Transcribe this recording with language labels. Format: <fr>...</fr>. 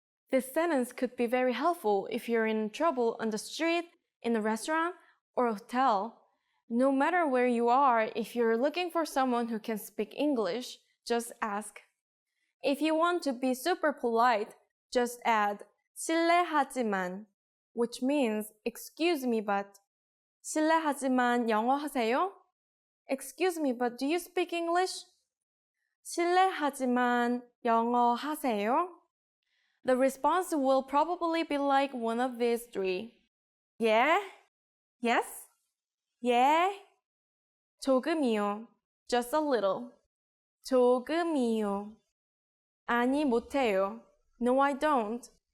<en>This sentence could be very helpful if you're in trouble on the street, in a restaurant, or a hotel. No matter where you are, if you're looking for someone who can speak English, just ask. If you want to be super polite, just add 실례하지만, which means excuse me but.</en> <ko>실례하지만 영어 하세요?</ko> <en>Excuse me but do you speak English?</en> <ko>실례하지만 영어 하세요?</ko> <en>The response will probably be like one of these three. Yeah? Yes? Yeah?</en> <ko>조금이요.</ko> <en>Just a little.</en> <ko>조금이요. 아니 못해요.</ko> <en>No, I don't.</en>